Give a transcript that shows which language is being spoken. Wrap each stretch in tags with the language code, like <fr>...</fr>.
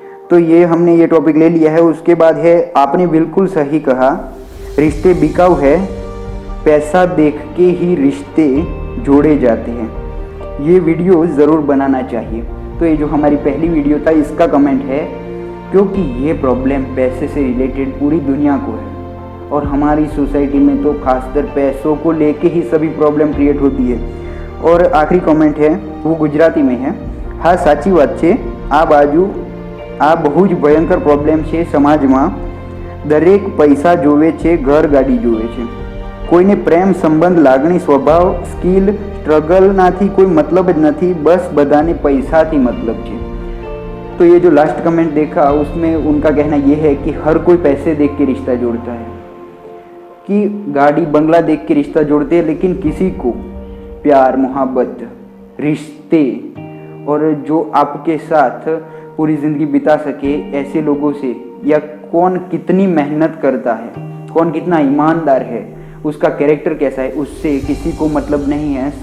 <hi>तो ये हमने ये टॉपिक ले लिया है। उसके बाद है, आपने बिल्कुल सही कहा, रिश्ते बिकाऊ है, पैसा देख के ही रिश्ते जोड़े जाते हैं, ये वीडियो ज़रूर बनाना चाहिए। तो ये जो हमारी पहली वीडियो था इसका कमेंट है, क्योंकि ये प्रॉब्लम पैसे से रिलेटेड पूरी दुनिया को है और हमारी सोसाइटी में तो खासकर पैसों को लेके ही सभी प्रॉब्लम क्रिएट होती है। और आखिरी कमेंट है वो गुजराती में है, हाँ साची बात</hi> <gu>છે, આ બાજુ આ બહુ જ ભયંકર પ્રોબ્લેમ છે સમાજમાં, દરેક પૈસા જોવે છે, ઘર ગાડી જોવે છે, કોઈને પ્રેમ સંબંધ લાગણી સ્વભાવ સ્કિલ સ્ટ્રગલનાથી કોઈ મતલબ જ નથી, બસ બધાને પૈસાથી મતલબ છે।</gu> <hi>तो ये जो लास्ट कमेंट देखा उसमें उनका कहना ये है कि हर कोई पैसे देख के रिश्ता जोड़ता है, कि गाड़ी बंगला देख के रिश्ता जोड़ते हैं, लेकिन किसी को प्यार मोहब्बत रिश्ते और जो आपके साथ पूरी ज़िंदगी बिता सके ऐसे लोगों से, या कौन कितनी मेहनत करता है, कौन कितना ईमानदार है, उसका कैरेक्टर कैसा है, उससे किसी को मतलब नहीं है।</hi>